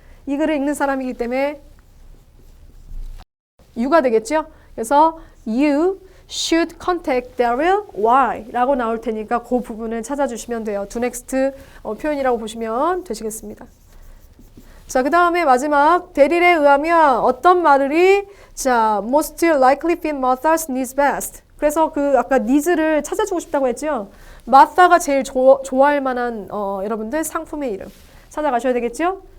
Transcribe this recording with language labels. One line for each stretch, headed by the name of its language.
Korean: 이 글을 읽는 사람이기 때문에 you가 되겠죠? 그래서
English: you should contact Daryl. Why?
Korean: 라고 나올 테니까 그 부분을 찾아주시면 돼요. do next 표현이라고 보시면 되시겠습니다. 자, 그 다음에 마지막 데릴에 의하면 어떤 말이 자,
English: most likely fit Martha's needs best.
Korean: 그래서 그 아까 needs를 찾아주고 싶다고 했죠. 마사가 제일 좋아할 만한 여러분들 상품의 이름 찾아가셔야 되겠죠.